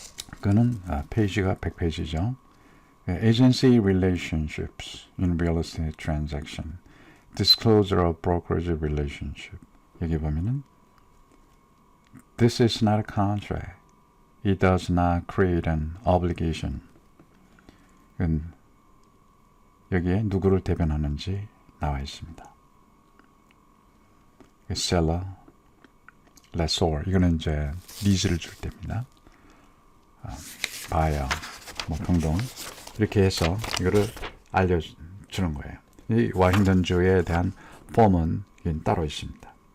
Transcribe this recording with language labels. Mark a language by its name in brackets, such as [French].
[Korean] 그거는 페이지가 100페이지죠. [English] Agency relationships in real estate transaction. Disclosure of brokerage relationship. [Korean] 여기 보면은 [English] This is not a contract. It does not create an obligation. [Korean] 여기에 누구를 대변하는지 나와 있습니다. [English] Seller, lessor. [Korean] 이거는 이제 리즈를 줄 때입니다. buyer, 등등. 이렇게 해서 이거를 알려주는 거예요. 이 워싱턴주에 대한 폼은 따로 있습니다.